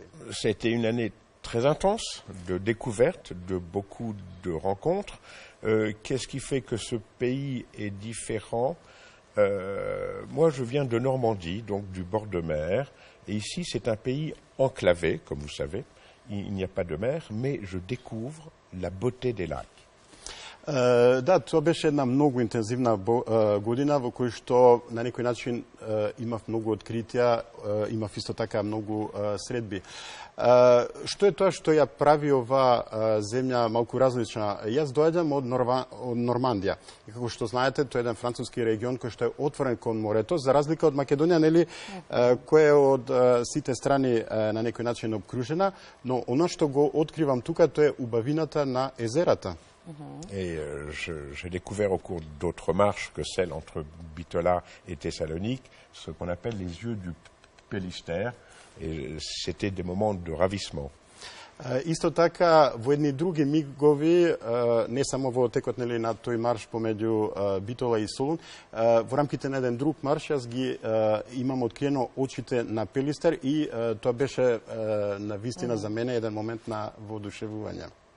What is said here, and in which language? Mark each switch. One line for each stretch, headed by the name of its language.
French: C'était une année très intense de découvertes, de beaucoup de rencontres. Qu'est-ce qui fait que ce pays est différent? Moi, je viens de Normandie, donc du bord de mer, et ici, c'est un pays enclavé, comme vous savez. Il n'y a pas de mer, mais je découvre la beauté des lacs.
Macedonian: Да, тоа беше една многу интензивна година во кој што на некој начин имав многу откритија, имав исто така многу средби. Што е тоа што ја прави оваа земја малку различна? Јас доаѓам од Нормандија. И како што знаете, тоа е еден француски регион кој што е отворен кон морето, за разлика од Македонија, нели, која е од сите страни на некој начин обкружена, но оно што го откривам тука, тоа е убавината на езерата.
French: Et j'ai découvert au cours d'autres marches que celle entre Bitola et Thessalonique, ce qu'on appelle les yeux du Pélistère, et c'était des moments de ravissement.
Macedonian: Исто така, во едни други мигови, не само во текот на тој марш помеѓу Битола и Солун, во рамките на еден друг марш, јас ги имам откриено очите на Пелистер и тоа беше на вистина за мене еден момент на воодушевување.